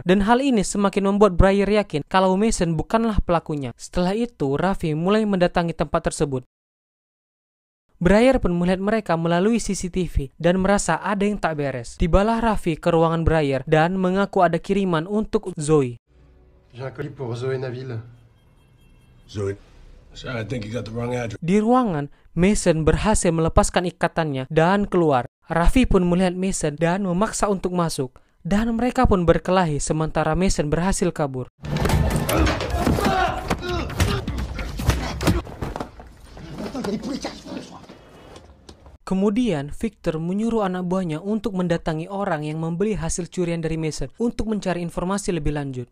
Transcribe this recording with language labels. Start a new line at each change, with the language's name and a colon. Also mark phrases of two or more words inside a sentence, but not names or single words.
Indonesian: Dan hal ini semakin membuat Briar yakin kalau Mason bukanlah pelakunya. Setelah itu, Raffi mulai mendatangi tempat tersebut. Briar pun melihat mereka melalui CCTV dan merasa ada yang tak beres. Tibalah Raffi ke ruangan Briar dan mengaku ada kiriman untuk Zoe.
French: J'ai un colis pour Zoé Naville. Zoe.
English: Sir, I think you got the wrong address.
Indonesian: Di ruangan, Mason berhasil melepaskan ikatannya dan keluar. Raffi pun melihat Mason dan memaksa untuk masuk. Dan mereka pun berkelahi sementara Mason berhasil kabur. Kemudian, Victor menyuruh anak buahnya untuk mendatangi orang yang membeli hasil curian dari Mason untuk mencari informasi lebih lanjut.